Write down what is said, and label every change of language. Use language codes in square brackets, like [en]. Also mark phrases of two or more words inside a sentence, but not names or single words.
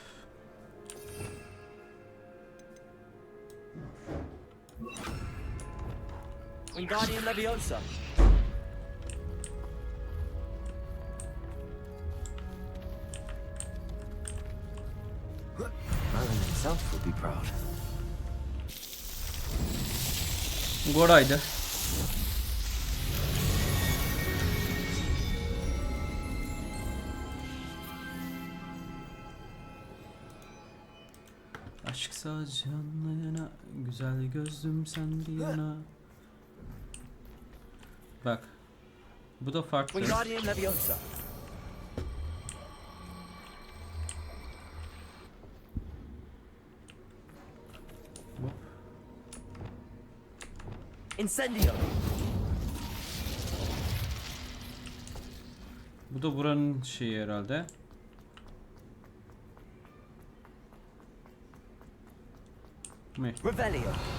[tr] Wingardium Leviosa. [en] Merlin himself would be proud. [tr] Goray'dı. Aşk sadece anlayana, güzel gözlüm sen bir yana. Bak. Bu da farklı. Wingardium Leviosa. Hop. Incendio. Bu da buranın şeyi herhalde. Mi? Revelio.